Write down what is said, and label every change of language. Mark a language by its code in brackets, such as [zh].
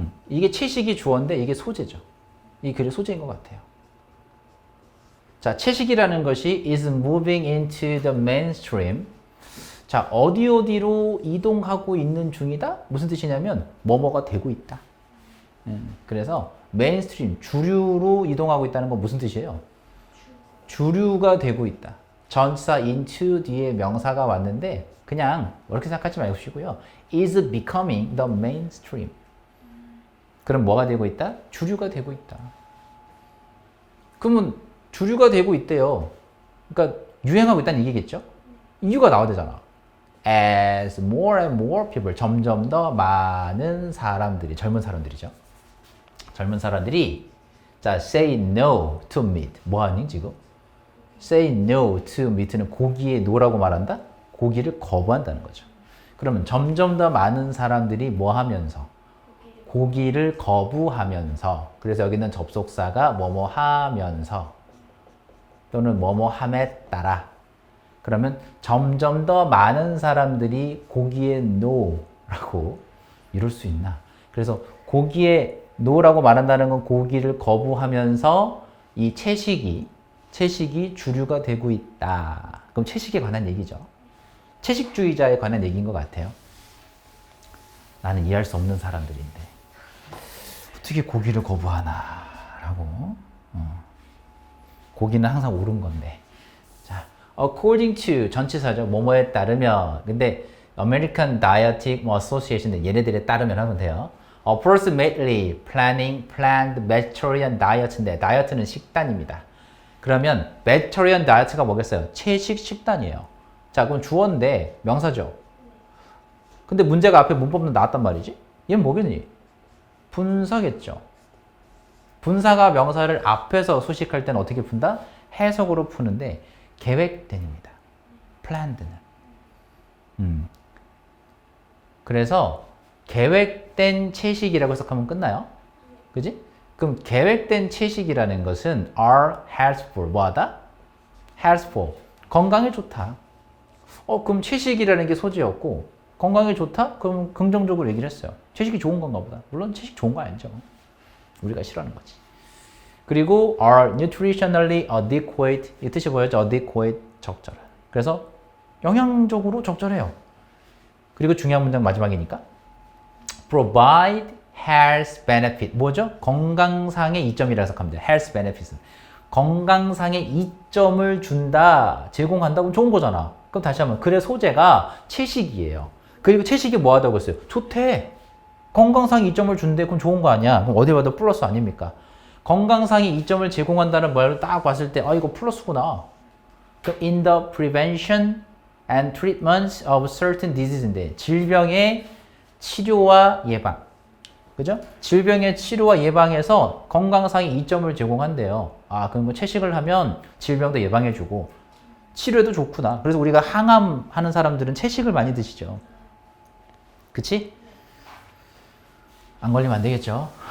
[ko] 이게 채식이 주어인데 이게 소재죠. 이 글의 소재인 것 같아요. 자, 채식이라는 것이 [en] is moving into the mainstream. [ko] 자, 어디로 이동하고 있는 중이다? 무슨 뜻이냐면 뭐뭐가 되고 있다. 그래서 메인스트림, 주류로 이동하고 있다는 건 무슨 뜻이에요? 주류가 되고 있다. 전사 into 뒤에 명사가 왔는데 그냥 그렇게 생각하지 마시고요. [en] is becoming the mainstream. [ko] 그럼 뭐가 되고 있다? 주류가 되고 있다. 그러면 주류가 되고 있대요. 그러니까 유행하고 있다는 얘기겠죠? 이유가 나와야 되잖아. [en] As more and more people, [ko] 점점 더 많은 사람들이, 젊은 사람들이죠. 젊은 사람들이 자, [en] say no to meat. [ko] 뭐 하니 지금? [en] say no to meat는 [ko] 고기에 no라고 말한다? 고기를 거부한다는 거죠. 그러면 점점 더 많은 사람들이 뭐 하면서? 고기를 거부하면서. 그래서 여기는 접속사가 뭐뭐 하면서 또는 뭐뭐 함에 따라. 그러면 점점 더 많은 사람들이 고기에 no라고 이럴 수 있나? 그래서 고기에 no라고 말한다는 건 고기를 거부하면서 이 채식이 주류가 되고 있다. 그럼 채식에 관한 얘기죠. 채식주의자에 관한 얘기인 것 같아요. 나는 이해할 수 없는 사람들인데 어떻게 고기를 거부하나 라고. 고기는 항상 옳은 건데. 자, according to 전치사죠. 뭐뭐에 따르면. 근데 American Dietetic Association 얘네들에 따르면 하면 돼요. [en] Approximately planned vegetarian diet인데 [ko] 다이어트는 식단입니다. 그러면 vegetarian diet가 뭐겠어요? 채식 식단이에요. 자, 그럼 주어인데 명사죠. 근데 문제가 앞에 문법도 나왔단 말이지? 얘는 뭐겠니? 분사겠죠. 분사가 명사를 앞에서 수식할 때는 어떻게 푼다? 해석으로 푸는데 계획된입니다. [en] planned는. [ko] 그래서 계획된 채식이라고 해석하면 끝나요. 그지? 그럼 계획된 채식이라는 것은 [en] are healthful. [ko] 뭐하다? healthful. 건강에 좋다. 그럼 채식이라는 게 소재였고 건강에 좋다? 그럼 긍정적으로 얘기를 했어요. 채식이 좋은 건가 보다. 물론 채식 좋은 거 알죠. 우리가 싫어하는 거지. 그리고 [en] are nutritionally adequate. [ko] 이 뜻이 보여죠? adequate. 적절한. 그래서 영양적으로 적절해요. 그리고 중요한 문장 마지막이니까 [en] provide health benefit. [ko] 뭐죠? 건강상의 이점이라 해석합니다. [en] health benefits. [ko] 건강상의 이점을 준다, 제공한다고 좋은 거잖아. 그럼 다시 한번 글의 소재가 채식이에요. 그리고 채식이 뭐 하다고 했어요? 좋대. 건강상의 이점을 준대. 그럼 좋은 거 아니야? 그럼 어디 봐도 플러스 아닙니까? 건강상의 이점을 제공한다는 말을 딱 봤을 때 이거 플러스구나. [en] 그럼 in the prevention and treatment of certain disease인데 [ko] 질병의 치료와 예방. 그죠? 질병의 치료와 예방에서 건강상의 이점을 제공한대요. 그럼 뭐 채식을 하면 질병도 예방해주고 치료에도 좋구나. 그래서 우리가 항암 하는 사람들은 채식을 많이 드시죠. 그치? 안 걸리면 안 되겠죠?